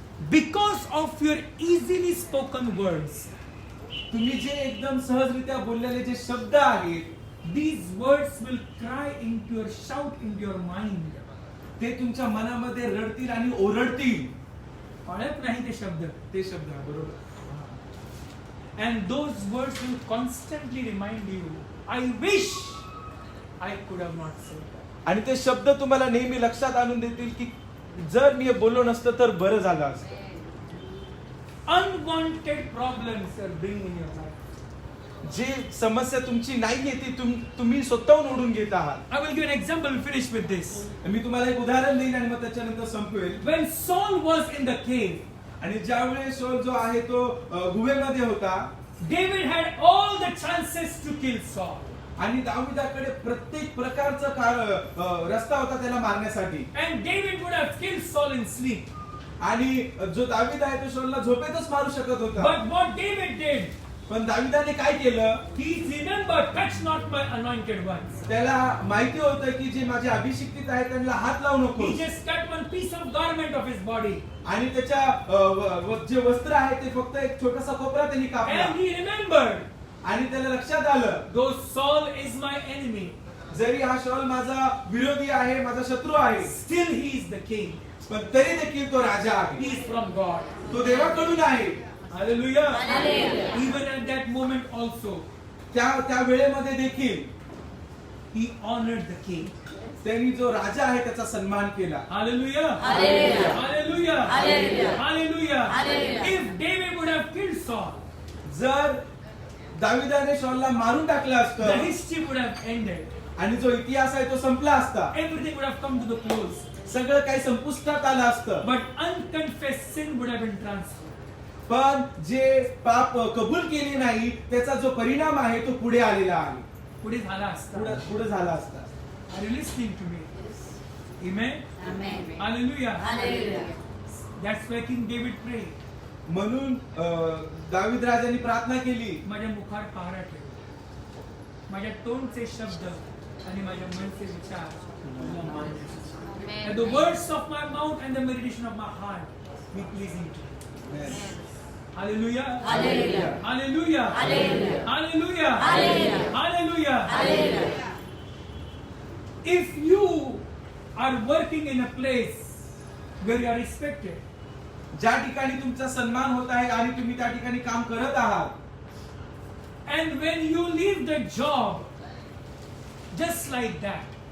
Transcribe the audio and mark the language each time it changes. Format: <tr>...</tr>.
<en>Because of your easily spoken words,</en> <mr>तुम्ही जे एकदम सहजरित्या बोललेले जे शब्द आहेत,</mr> <en>these words will cry into your shout into your mind.</en> <mr>ते तुमच्या मनामध्ये रडतील आणि ओरडतील. कळत नाही ते शब्द. ते शब्द बरोबर.</mr> <en>And those words will constantly remind you, I wish I could have not said that.</en> <mr>आणि ते शब्द तुम्हाला नेहमी लक्षात आणून देतील की जर मी हे बोललो नसतं तर बरं झालं असतं.</mr> <en>Unwanted problems are being in your life.</en> <mr>जे समस्या तुमची नाहीये ती तुम्ही स्वतःहून ओढून घेत आहात.</mr> <en>I will give an example, finish with this.</en> <mr>मी तुम्हाला एक उदाहरण देईन आणि मग त्याच्यानंतर संपवेल.</mr> <en>When Saul was in the cave,</en> <mr>आणि ज्यावेळेस शौल जो आहे तो गुहेमध्ये होता,</mr> <en>David had all the chances to kill Saul.</en> <mr>आणि दाविदाकडे प्रत्येक प्रकारचा रस्ता होता त्याला मारण्यासाठी.</mr> <en>And David would have killed Saul in sleep.</en> <mr>आणि जो दावीद आहे तो शौलला झोपेतच मारू शकत होता.</mr> <en>But what David did,</en> <mr>पण दाविदाने काय केलं?</mr> <en>he remembered, touch not my anointed ones.</en> <mr>त्याला माहिती होतं की जे माझे अभिषिक्तित आहेत त्यांना हात लावू नको.</mr> <en>He just cut one piece of garment of his body.</en> <mr>आणि त्याच्या जे वस्त्र आहे ते फक्त एक छोटासा कोपरा त्यांनी कापला.</mr> <en>And he remembered</en> <mr>आणि त्याला लक्षात आलं,</mr> <en>though Saul is my enemy,</en> <mr>जरी हा शौल माझा विरोधी आहे, माझा शत्रू आहे,</mr> <en>still he is the king.</en> <mr>पण तरी देखील तो राजा आहे.</mr> <en>He is from God.</en> <mr>तो देवाकडून आहे.</mr> <en>Hallelujah. Hallelujah. Even at that moment also,</en> <mr>त्या वेळेमध्ये देखील</mr> <en>he honored the king.</en> <mr>त्यांनी जो राजा आहे त्याचा सन्मान केला.</mr> <en>Hallelujah. Hallelujah. Hallelujah. Hallelujah. Hallelujah. Hallelujah. If David would have killed Saul,</en> <mr>जर दाविदाने शौलला मारून टाकलं</mr> <en>the</en> <mr>असतं</mr> <en>history would have ended.</en> <mr>आणि जो इतिहास आहे तो संपला असता,</mr> <en>Everything would have come to the close.</en> <mr>सगळं काही संपुष्टात आलं असतं.</mr> <en>But unconfessed sin would have been transferred.</en> <mr>पण जे पाप कबूल केले नाही त्याचा जो परिणाम आहे तो पुढे आलेला आहे. पुढे झाला असता. पुढे झाला असता.</mr> <en>Are you listening to me? Amen. Amen. Hallelujah. Hallelujah. That's why King David prayed.</en> <mr>म्हणून दावीद राजाने प्रार्थना केली, माझ्या मुखार पहारा ठेव, माझ्या तोंडचे शब्द आणि माझ्या मनचे विचार तुला मान्य असो.</mr> <en>That the words of my mouth and the meditation of my heart be pleasing to you. Hallelujah. Hallelujah. Hallelujah. Hallelujah. Hallelujah. Hallelujah. Hallelujah. Hallelujah. If you are working in a place where you are respected,</en> <mr>ज्या ठिकाणी तुमचा सन्मान होत आहे आणि तुम्ही त्या ठिकाणी काम करत आहात,</mr> <en>and when you leave the job just like that</en>